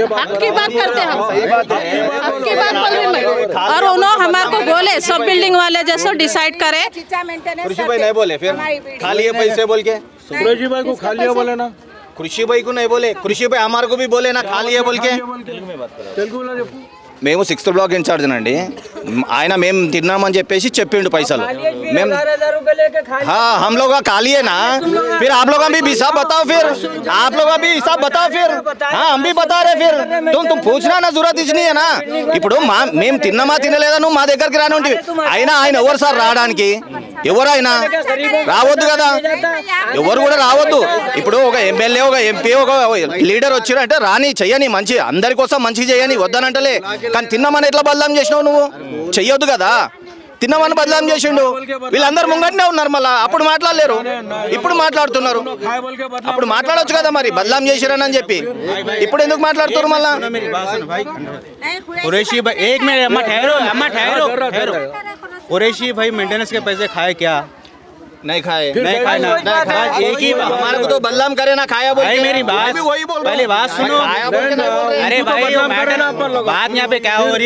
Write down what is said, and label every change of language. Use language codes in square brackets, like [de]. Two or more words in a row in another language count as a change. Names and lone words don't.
[hi] हक की बात करते हम, हक की बात बोल रही मैं। और उन्होंने हमारे को बोले सब बिल्डिंग वाले जैसे डिसाइड करे। कुरैशी भाई नहीं बोले, फिर खा लिए पैसे बोल के? कुरैशी भाई को खा लिया बोले ना, कुरैशी भाई को नहीं बोले, कुरैशी भाई हमारे को भी बोले ना खा लिए बोल के। [te] మేము 6th [en] block incharge [te] అండి, ఆయన మేము తిన్నామని చెప్పేసి చెప్పిండు పైసలు। మేము हाँ हम लोग का खा लिए ना, फिर आप लोग भी हिसाब बताओ, फिर आप लोग भी हिसाब बताओ, फिर हाँ हम भी बता रहे, फिर तुम पूछना ना जरूरत इच्छनी है ना। ఇప్పుడు మేము తిన్నామా తినలేదా నువ్వు మా దగ్గరికి రానుండి, అయినా ఆయన ఎవరు సార్ రావడానికి? ఎవరు ఆయన రావద్దు కదా, ఎవరు కూడా రావద్దు। ఇప్పుడు ఒక ఎమ్మెల్యే, ఒక ఎంపీ, ఒక లీడర్ వచ్చిరంటే రాని, చెయ్యని, మంచి అందరి కోసం మంచి చేయని, వద్దనంటలే। కానీ తిన్నామని ఎట్లా బదలాం చేసినావు నువ్వు? చెయ్యొద్దు కదా, తిన్నామని బదలాం చేసిండు। వీళ్ళందరూ ముంగట్నే ఉన్నారు, మళ్ళీ అప్పుడు మాట్లాడలేరు, ఇప్పుడు మాట్లాడుతున్నారు। అప్పుడు మాట్లాడొచ్చు కదా మరి, బదలాం చేసిరని చెప్పి, ఇప్పుడు ఎందుకు మాట్లాడుతున్నారు మళ్ళా? [hi] कुरैशी भाई एक मिनट, अम्मा ठहरो। कुरैशी भाई मेंटेनेंस के पैसे खाए क्या? नहीं खाए, नहीं खाए ना, एक ही हमारे को तो बदलाम करे ना खाया बोल। भाई मेरी बात, पहले बात सुनो। अरे भाई बात यहाँ पे क्या हो रही?